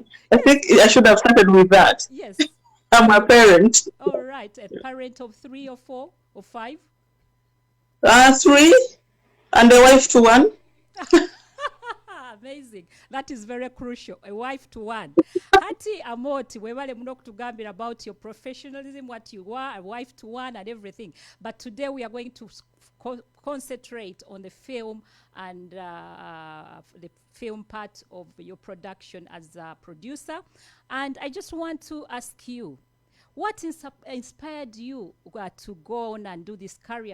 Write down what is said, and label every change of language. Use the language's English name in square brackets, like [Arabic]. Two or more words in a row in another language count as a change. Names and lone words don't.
[English] I think I should have started with that. Yes. I'm a parent. All right. A parent of 3 or 4 or 5? 3, and a wife to 1. Amazing. That is very crucial. A wife to one. [Nyoro] Hati Amooti, webale muno kutugambira [English] about your professionalism, what you are, a wife to one and everything. But today we are going to concentrate on the film and the film part of your production as a producer. And I just want to ask you, what inspired you to go on and do this career?